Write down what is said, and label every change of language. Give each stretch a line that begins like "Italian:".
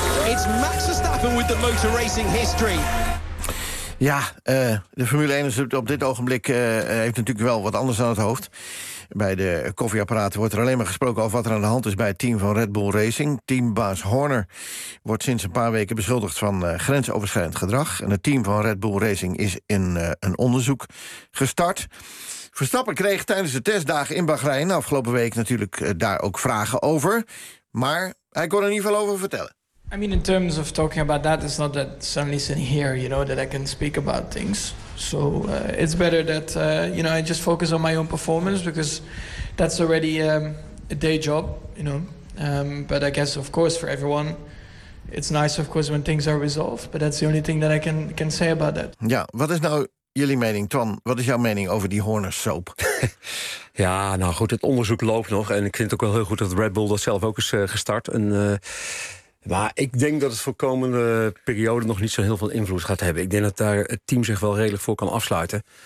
English: It's Max Verstappen with the motor racing history.
Dutch: Ja, de Formule 1 is op dit ogenblik heeft natuurlijk wel wat anders aan het hoofd. Bij de koffieapparaten wordt er alleen maar gesproken over wat er aan de hand is bij het team van Red Bull Racing. Teambaas Horner wordt sinds een paar weken beschuldigd van grensoverschrijdend gedrag. En het team van Red Bull Racing is in een onderzoek gestart. Verstappen kreeg tijdens de testdagen in Bahrein afgelopen week natuurlijk daar ook vragen over, maar hij kon er in ieder geval over vertellen.
English: I mean, in terms of talking about that, it's not that suddenly sitting here, you know, that I can speak about things. So it's better that you know, I just focus on my own performance, because that's already a day job, you know. But I guess, of course, for everyone, it's nice, of course, when things are resolved. But that's the only thing that I can say about that.
Dutch: Ja, wat is nou jullie mening, Twan, wat is jouw mening over die Horner-soap? Ja, nou goed, het onderzoek loopt nog. En ik vind het ook wel heel goed dat Red Bull dat zelf ook is gestart. Maar ik denk dat het voor komende periode nog niet zo heel veel invloed gaat hebben. Ik denk dat daar het team zich wel redelijk voor kan afsluiten.